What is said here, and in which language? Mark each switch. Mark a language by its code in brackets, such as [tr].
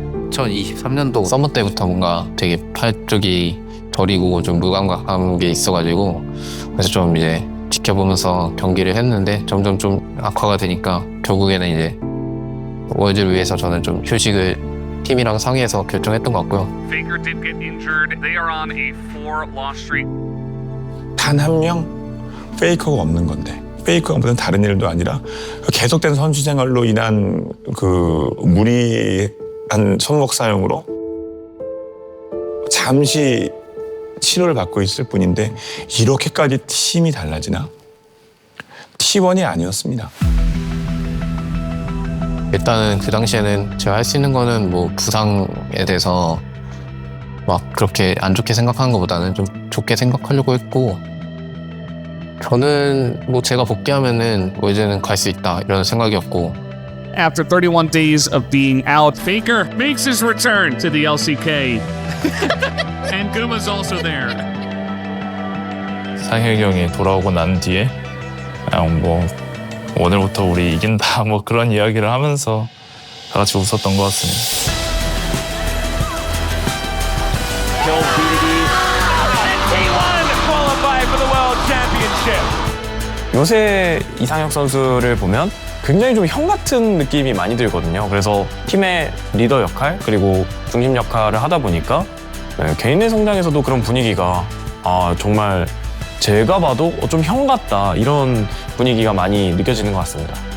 [ko] 2023년도 서머 때부터 뭔가 되게 팔 쪽이 저리고 좀 무감각한 게 있어가지고 그래서 좀 이제 지켜보면서 경기를 했는데 점점 좀 악화가 되니까 결국에는 이제 월드를 위해서 저는 좀 휴식을 팀이랑 상의해서 결정했던 것 같고요. [en] Faker did get injured. They are on a 4-loss streak. [ko] 단 한 명 페이커가 없는 건데 페이커가 무슨 다른 일도 아니라 계속된 선수 생활로 인한 그 무리한 손목 사용으로 잠시 치료를 받고 있을 뿐인데 이렇게까지 팀이 달라지나? T1이 아니었습니다. 일단은 그 당시에는 제가 할 수 있는 거는 뭐 부상에 대해서 막 그렇게 안 좋게 생각하는 것보다는 좀 좋게 생각하려고 했고 저는 뭐 제가 복귀하면은 뭐 이제는 갈 수 있다 이런 생각이었고 [en] After 31 days of being out, Faker makes his return to the LCK. And Guma's also there. [ko] 상혁이 형이 돌아오고 난 뒤에 그냥 뭐 오늘부터 우리 이긴다 뭐 그런 이야기를 하면서 다 같이 웃었던 것 같습니다. [en] Kill BDD. And T1 qualify for the World Championship. [ko] 요새 이상혁 선수를 보면 굉장히 좀 형 같은 느낌이 많이 들거든요. 그래서 팀의 리더 역할 그리고 중심 역할을 하다 보니까 개인의 성장에서도 그런 분위기가 정말 제가 봐도 좀 형 같다 이런 분위기가 많이 느껴지는 것 같습니다.